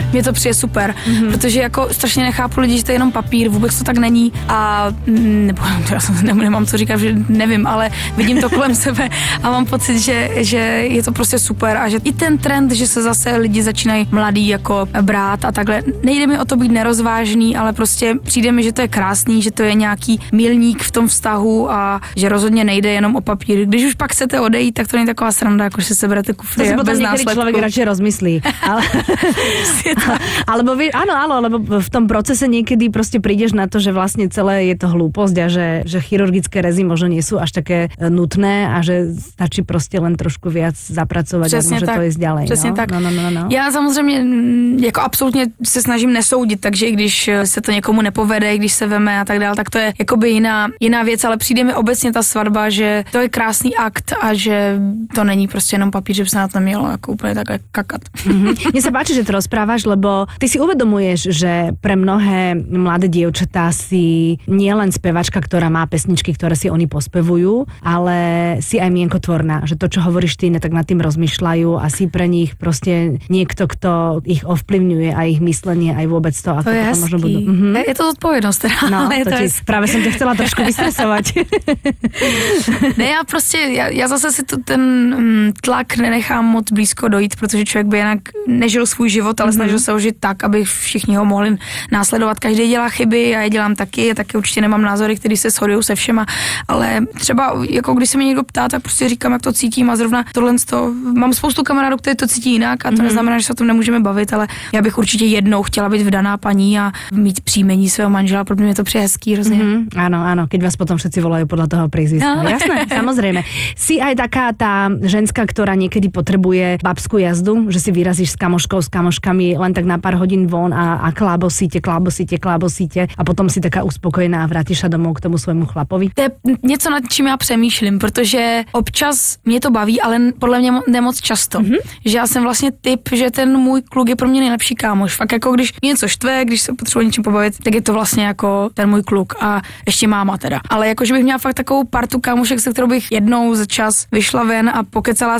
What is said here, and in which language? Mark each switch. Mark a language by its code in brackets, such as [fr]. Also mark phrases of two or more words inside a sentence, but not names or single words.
[cs] Mně to přijde super, protože jako strašně nechápu lidi, že to je jenom papír, vůbec to tak není a nebo já nemám co říkat, že nevím, ale vidím to kolem sebe a mám pocit, že je to prostě super a že i ten trend, že se zase lidi začínají mladí jako brát a takhle. Nejde mi o to být nerozvážný, ale prostě přijde mi, že to je krásný, že to je nějaký milník v tom vztahu a že rozhodně nejde jenom o papír. Když už pak chcete odejít, tak to není taková sranda, jako že se berete kufry. Bez následku. [sk] Človek radšej rozmyslí. Alebo v tom procese niekedy proste prídeš na to, že vlastne celé je to hlúposť a že chirurgické rezy možno nie sú až také nutné a že stačí proste len trošku viac zapracovať a môže to ísť ďalej. [cs] Přesně tak. No. Já samozřejmě jako absolutně se snažím nesoudit, takže i když se to někomu nepovede, když se veme a tak dále, tak to je jakoby jiná věc, ale přijde mi obecně ta svatba, že to je krásný akt a že to není prostě jenom papír, že by se na to mělo mělo jako úplně takhle kakat. [sk] Mne sa páči, že to rozprávaš, lebo ty si uvedomuješ, že pre mnohé mladé dievčatá si nielen spevačka, ktorá má pesničky, ktoré si oni pospevujú, ale si aj mienkotvorná, že to, čo hovoríš ty, tak nad tým rozmýšľajú a si pre nich proste niekto, kto ich ovplyvňuje a ich myslenie aj vôbec to, ako [cs] to je hezký. [sk] Možno budú. [cs] Je to zodpovědnost teda. [sk] No, práve som ťa chcela trošku vystresovať. [cs] Ne, já prostě, já zase si ten tlak nenechám moc blízko dojít, protože člověk by jinak nežil svůj život, ale snažil se ho žít tak, aby všichni ho mohli následovat. Každý dělá chyby, já je dělám taky určitě nemám názory, které se shodují se všema, ale třeba jako když se mě někdo ptá, tak prostě říkám, jak to cítím a zrovna tohle mám spoustu kamarádů, kteří to cítí jinak a to neznamená, že se o tom nemůžeme bavit, ale já bych určitě jednou chtěla být vdaná paní a mít příjmení svého manžela, protože mě to přijde hezký hrozně. [sk] Áno, keď vás potom všetci volajú podľa toho prízviska. No. Jasné, samozrejme. Si aj taká tá ženská, ktorá niekedy potrebuje babskú jazdu, že si vyrazíš s kamoškou, s kamoškami len tak na pár hodín von a klábosíte a potom si taká uspokojená a vrátíš sa domov k tomu svojmu chlapovi. [cs] To je něco, nad čím já přemýšlím, protože občas mě to baví, ale podle mě nemoc často. Že já jsem vlastně typ, že ten můj kluk je pro mě nejlepší kámoš. Fakt jako když něco štve, když se potřebuji něčím pobavit, tak je to vlastně jako ten můj kluk a ještě máma teda. Ale jakože bych měla fakt takovou partu kámošek, se kterou bych jednou za čas vyšla ven a pokecala.